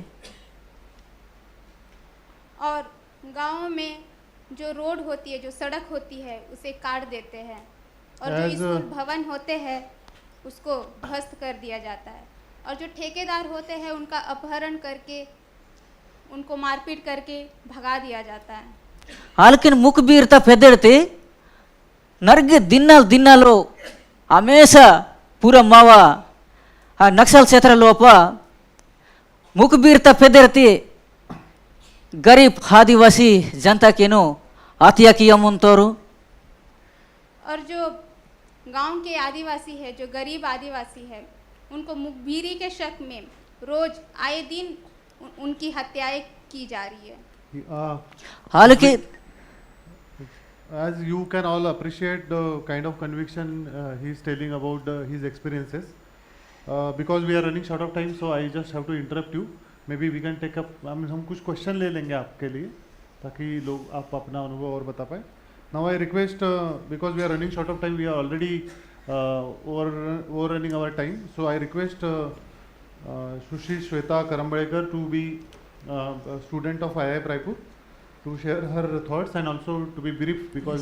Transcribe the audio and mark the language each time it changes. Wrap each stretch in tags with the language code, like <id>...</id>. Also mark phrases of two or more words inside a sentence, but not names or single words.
<hi>और गाँव में जो रोड होती है, जो सड़क होती है, उसे काट देते हैं, और जो स्कूल भवन होते हैं उसको ध्वस्त कर दिया जाता है, और जो ठेकेदार होते हैं उनका अपहरण करके उनको मारपीट करके भगा दिया जाता है।</hi> <gon>हालांकि मुखबीरता फेदरते नर्गे दिनालो हमेशा पूरा मावा नक्सल क्षेत्र लोप मुखबीरता फेदरते गरीब आदिवासी जनता केनो हत्या किया मुंतोरू।</gon> <hi>और जो गांव के आदिवासी है, जो गरीब आदिवासी है, उनको मुखबिरी के शक में रोज आए दिन उनकी हत्याएं की जा रही है। हालांकि</hi> <en>as you can all appreciate the kind of conviction he is telling about his experiences, because we are running short of time, so I just have to interrupt you. Maybe we can take up,</en> <hi>हम कुछ क्वेश्चन ले लेंगे आपके लिए ताकि लोग आप अपना अनुभव और बता पाए।</hi> <en>Now I request, because we are running short of time, we are already overrunning our time, so I request Sushri Shweta Karambadekar to be a student of IIM Raipur to share her thoughts and also to be brief because</en>